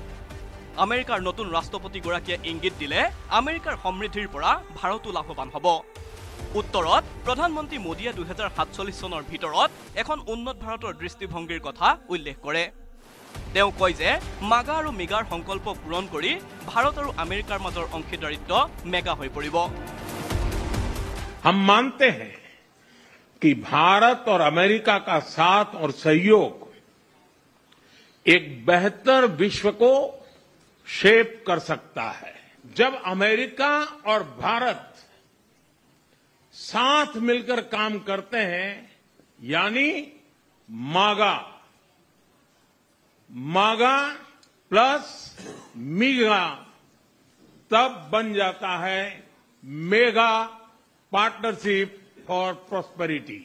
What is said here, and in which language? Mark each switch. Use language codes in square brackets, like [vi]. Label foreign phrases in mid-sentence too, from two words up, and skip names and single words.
[as] আমেৰিকাৰ নতুন ৰাষ্ট্ৰপতিগৰাকীয়ে ইংগিত দিলে আমেৰিকাৰ সমৃদ্ধিৰ পৰা ভাৰতো লাভৱান হ'ব। উত্তৰত প্ৰধানমন্ত্ৰী মোদীয়ে 2047 চনৰ ভিতৰত এখন উন্নত ভাৰতৰ দৃষ্টিভংগীৰ কথা উল্লেখ কৰে। তেওঁ কয় যে মাগা আৰু মিগাৰ সংকল্প পূৰণ কৰি ভাৰত আৰু আমেৰিকাৰ মাজৰ অংশীদাৰিত্ব মেগা হৈ পৰিব। [hi] हम मानते हैं कि भारत और अमेरिका का साथ और सहयोग एक बेहतर विश्व को शेप कर सकता है। जब अमेरिका और भारत साथ मिलकर काम करते हैं, यानी [en] MAGA plus MIGA, [hi] तब बन जाता है [en] mega partnership for prosperity.